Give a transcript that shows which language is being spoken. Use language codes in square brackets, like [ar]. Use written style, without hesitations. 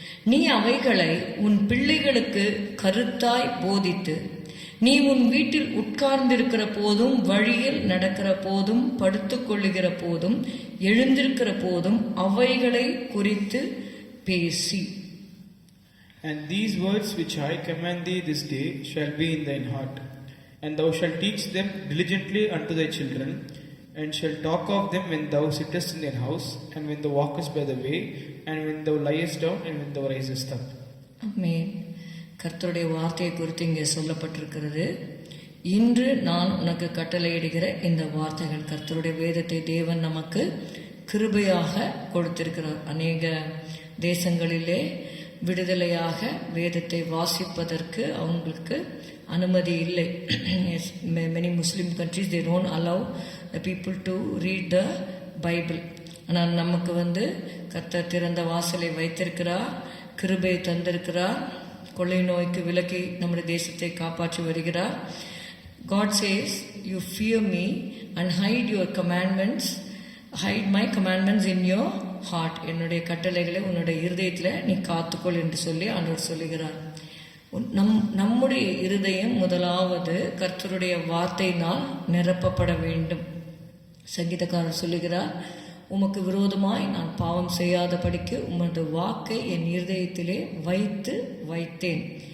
[ta] நீ அவைகளை உன் பிள்ளைகளுக்கு கருத்தாய் போதித்து, நீ உன் வீட்டில் உட்கார்ந்திருக்கிற போதும், வழியில் நடக்கிற போதும், படுத்துக் கொள்ளுகிற போதும், எழுந்திருக்கிற போதும் அவைகளை குறித்து பேசி. [en] And these words which I command thee this day shall be in thine heart, and thou shalt teach them diligently unto thy children, and shalt talk of them when thou sittest in thy house, and when thou walkest by the way, and when thou liest down, and when thou risest up. [ta] ஆமென். கர்த்தருடைய வார்த்தையை குறித்து இங்கே சொல்லப்பட்டிருக்கிறது. இன்று நான் உனக்கு கட்டளையிடுகிற இந்த வார்த்தைகள். கர்த்தருடைய வேதத்தை தேவன் நமக்கு கிருபையாக கொடுத்திருக்கிறார். அநேக தேசங்களிலே விடுதலையாக வேதத்தை வாசிப்பதற்கு அவங்களுக்கு அனுமதி இல்லை. [en] Many Muslim countries they don't allow the people to read the Bible. [ta] ஆனால் நமக்கு கர்த்தர் திறந்த வாசலை வைத்திருக்கிறார், கிருபை தந்திருக்கிறார், கொள்ளை நோய்க்கு விலக்கி நம்முடைய தேசத்தை காப்பாற்றி வருகிறார். [en] God says, you fear me and hide your commandments, hide my commandments in your heart. [ta] என்னுடைய கட்டளைகளை உன்னுடைய இருதயத்தில் நீ காத்துக்கொள் என்று சொல்லி ஆண்டவர் சொல்லுகிறார். நம்முடைய இருதயம் முதலாவது கர்த்தருடைய வார்த்தையினால் நிரப்பப்பட வேண்டும். சங்கீதக்காரர் சொல்லுகிறார், உமக்கு விரோதமாய் நான் பாவம் செய்யாதபடிக்கு உமது வாக்கை என் இருதயத்திலே வைத்தேன்.